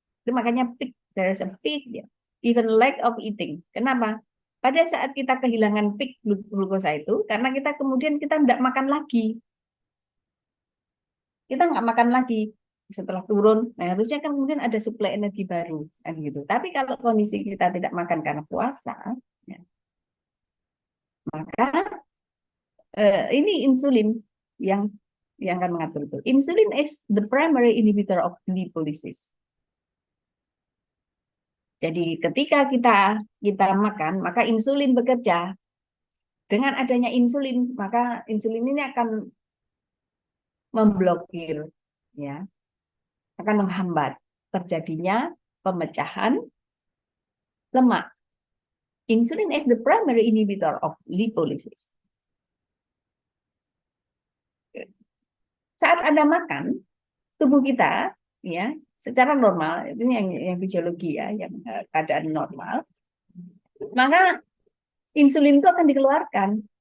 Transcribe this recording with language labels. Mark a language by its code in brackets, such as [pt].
[id] Itu makanya peak, [en] there is a peak, [id] ya. [en] Even lack of eating. [id] Kenapa? Pada saat kita kehilangan peak glukosa itu karena kita kemudian kita tidak makan lagi. Kita nggak makan lagi setelah turun. Nah, harusnya kan kemudian ada suplai energi baru, kan gitu. Tapi kalau kondisi kita tidak makan karena puasa, ya, maka ini insulin yang akan mengatur itu. [en] Insulin is the primary inhibitor of lipolysis. [id] Jadi ketika kita makan, maka insulin bekerja. Dengan adanya insulin, maka insulin ini akan memblokir, ya, akan menghambat terjadinya pemecahan lemak. [en] Insulin is the primary inhibitor of lipolysis. [id] Saat Anda makan, tubuh kita, ya, secara normal, itu yang fisiologi, ya, yang keadaan normal, maka insulin itu akan dikeluarkan.